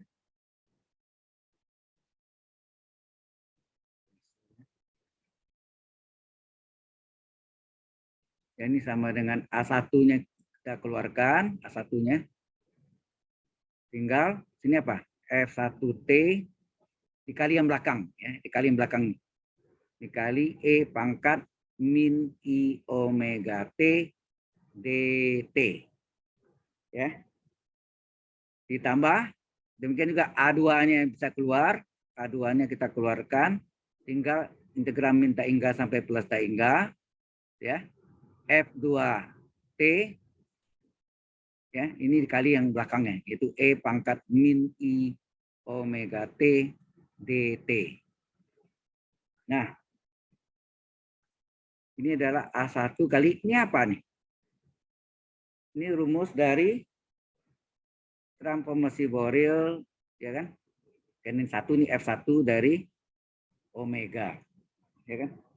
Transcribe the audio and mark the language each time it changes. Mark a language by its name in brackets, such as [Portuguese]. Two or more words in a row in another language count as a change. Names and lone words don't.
[Indonesian] Ya, ini sama dengan A1-nya kita keluarkan, A1-nya. Tinggal sini apa? F1T dikali yang belakang ya, dikali yang belakang. Dikali E pangkat min I omega T dt. Ya. Ditambah demikian juga A2-nya bisa keluar, A2-nya kita keluarkan, tinggal integral min taingga sampai plus taingga ya. F2T ya, ini dikali yang belakangnya yaitu E pangkat min I omega T dt. Nah, ini adalah A1 kali ini apa nih? Ini rumus dari transformasi Fourier, ya kan? Dan yang satu nih F1 dari omega, ya kan?